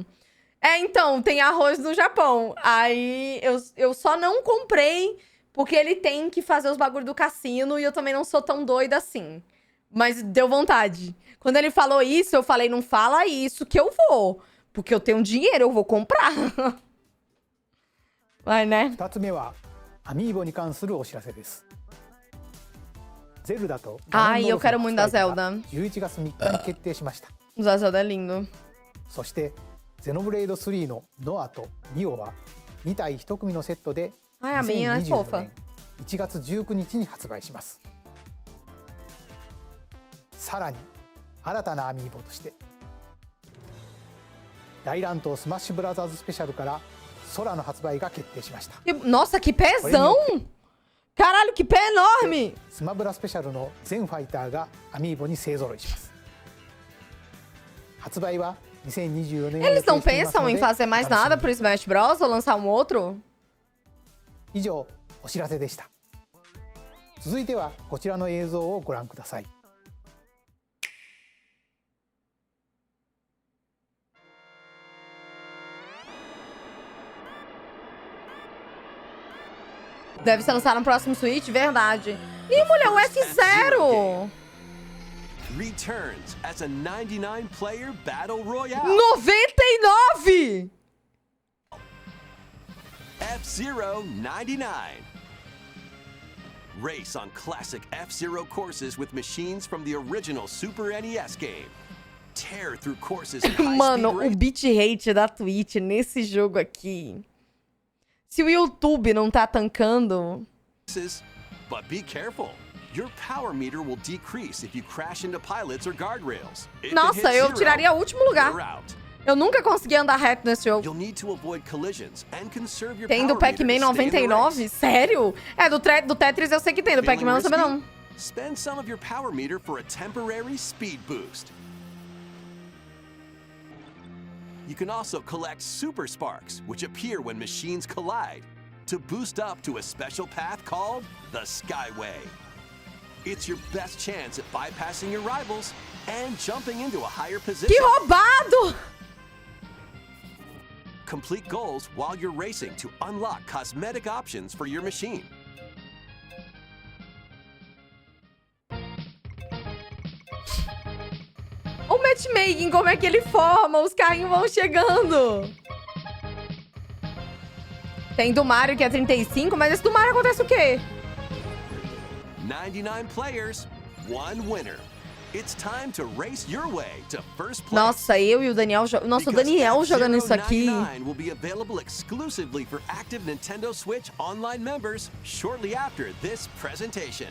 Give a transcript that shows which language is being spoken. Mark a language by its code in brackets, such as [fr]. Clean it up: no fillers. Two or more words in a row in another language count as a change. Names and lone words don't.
[pt] Então, tem arroz no Japão. Aí eu só não comprei porque ele tem que fazer os bagulhos do cassino e eu também não sou tão doida assim. Mas deu vontade. Quando ele falou isso, eu falei, não fala isso que eu vou. Porque eu tenho dinheiro, eu vou comprar. Vai, né? [ja] 2 つ目はアミーボに関するお知らせです。ゼルダと [pt] Ai, [ja] ガ [pt] eu [ja] ンダ [pt] quero [ja] ム [pt] muito [ja] の [pt] da [ja] 発売日が [pt] Zelda. [ja] 11月3日に決定しました。 [pt] O da Zelda é lindo. [ja] そしてゼノブレイド3のノアとニオは2体1組のセットで [pt] Ai, a minha é [ja] 2024 [pt] fofa. [ja] 年1月19日に発売します。さらに新たなアミーボとして大乱闘スマッシュブラザーズスペシャルから空の発売が決定しました。 [pt] Nossa, que pezão! Caralho, que pé enorme! [ja] スマブラスペシャルの全ファイターがアミーボに勢ぞろいします。発売は2024年 [pt] Eles não pensam em fazer mais nada pro Smash Bros. Ou lançar um outro? 以上お知らせでした。続いてはこちらの映像をご覧ください。 Deve ser lançado no próximo Switch, verdade. Ih, mulher, o F0! [en] Returns as a 99-player battle royale. 99! F-Zero 99. Race on classic F-Zero courses with machines from the original Super NES game. Tear through courses in high-speed [pt] Mano, o [en] races. [pt] bitrate da Twitch nesse jogo aqui. Se o YouTube não tá tancando... [en] But be careful. Your power meter will decrease if you crash into pilots or guardrails. If it [pt] Nossa, [en] hits [pt] eu [en] zero, [pt] tiraria o último lugar. [en] you're out. [pt] Eu nunca consegui andar reto nesse jogo. [en] You'll need to avoid collisions and conserve your [pt] Tem do [en] power meter [pt] Pac-Man [en] to stay in the [pt] 99? [en] race. [pt] Sério? É, do Tetris eu sei que tem, do [en] Feeling [pt] Pac-Man eu não sabia [en] risky? [pt] não. [en] Spend some of your power meter for a temporary speed boost. You can also collect super sparks, which appear when machines collide, to boost up to a special path called the Skyway. It's your best chance at bypassing your rivals and jumping into a higher position. [pt] Que roubado! [en] Complete goals while you're racing to unlock cosmetic options for your machine. [pt] O matchmaking, como é que ele forma? Os carrinhos vão chegando. Tem do Mario que é 35, mas esse do Mario acontece o quê? [en] 99 players, one winner. It's time to race your way to first place. [pt] Nossa, eu e o Daniel... Nossa, o Daniel jogando isso aqui... [en] F-Zero will be available exclusively for active Nintendo Switch online members shortly after this presentation.